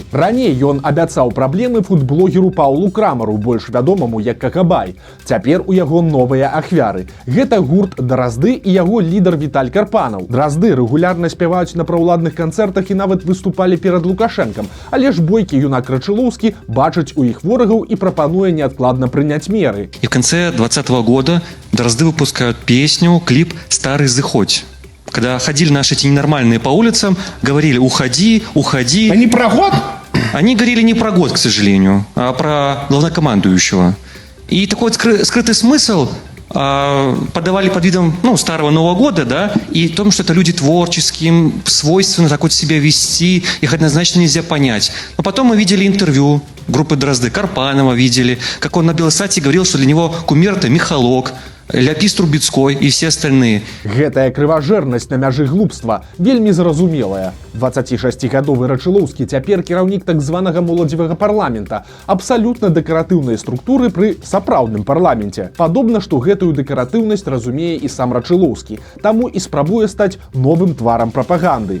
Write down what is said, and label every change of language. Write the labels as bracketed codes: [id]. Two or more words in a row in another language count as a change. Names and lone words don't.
[be] Раней ён абяцаў праблемы фудблогеру Паулу Крамару, больш вядомаму як Какабай. Цяпер у яго новыя ахвяры. Гэта гурт Дразды і яго лідар Віталь Карпанаў. Дразды рэгулярна спяваюць на праўладных канцэртах і нават выступалі перад Лукашэнкам, але ж бойкі юнак Рачылоўскі бачыць у іх ворагаў і прапануе неадкладна прыняць меры. [ru] И в конце 2020 года Дрозды выпускают песню, клип «Старый заходь». Когда ходили наши эти ненормальные по улицам, говорили «Уходи, уходи». Они про год? они говорили не про год, к сожалению, а про главнокомандующего. И такой вот скрытый смысл подавали под видом старого Нового года, да, и в том, что это люди творческие, им свойственно так вот себя вести, их однозначно нельзя понять. Но потом мы видели интервью группы Дрозды, Карпанова видели, как он на Белсате говорил, что для него кумир – это Михалок, Ляпіс Трубецкой и все остальные. [be] Гэтая крыважэрнасць на мяжы глупства вельмі зразумелая. 26-гадовы Рачылоўскі цяпер кіраўнік так званага моладзевага парламента, абсалютна дэкаратыўнай структуры пры сапраўдным парламенце. Падобна, што гэтую дэкаратыўнасць разумее і сам Рачылоўскі, таму і спрабуе стаць новым тварам прапаганды.